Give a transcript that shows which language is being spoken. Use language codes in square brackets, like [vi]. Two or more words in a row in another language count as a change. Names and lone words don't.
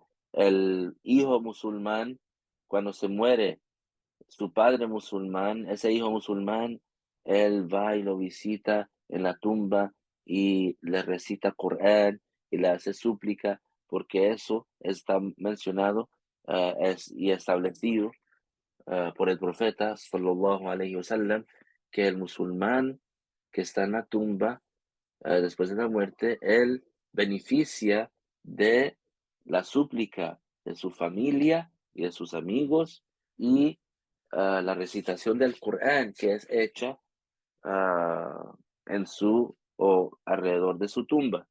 [es] El hijo musulmán, cuando se muere, su padre musulmán, ese hijo musulmán, él va y lo visita en la tumba y le recita Corán y le hace súplica, porque eso está mencionado y establecido por el profeta [ar] صلى الله عليه وسلم, [es] que el musulmán que está en la tumba después de la muerte, él beneficia de la súplica de su familia y de sus amigos y la recitación del Corán que es hecha ah, en su o alrededor de su tumba.